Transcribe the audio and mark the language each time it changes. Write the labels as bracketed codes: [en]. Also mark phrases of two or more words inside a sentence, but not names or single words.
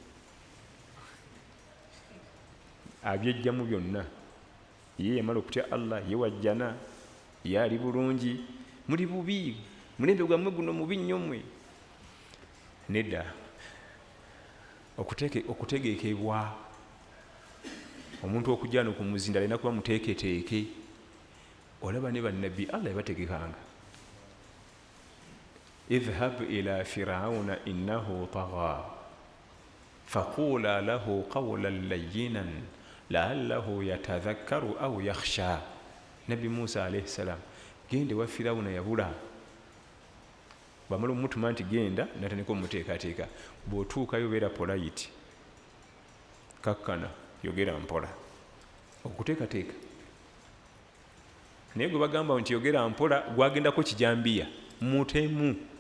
[lg] abyejjamu byonna ye yamala okutya Allah ye wajjana ye ali bulungi muli bubi mulembe gwammwe guno mubi nnyo mmwe nedda okutegeekebwa omuntu okujja no kumuzinda alina kuba muteeketeeke olaba ne bannabbi Allah yabategekanga [ar] اذهب إلى فرعون إنه طغى فقولا له قولا لينا لعله يتذكر أو يخشى. [lg] Nabi Musa [ar] عليه السلام [lg] gende wa Firauna yabula bamala omutuma nti genda natandika omuteekateeka bw'otuukayo beera polite kakkana yogera mpola okuteekateeka naye gwe bagamba nti yogera mpola gwagendako kijambiya mutemu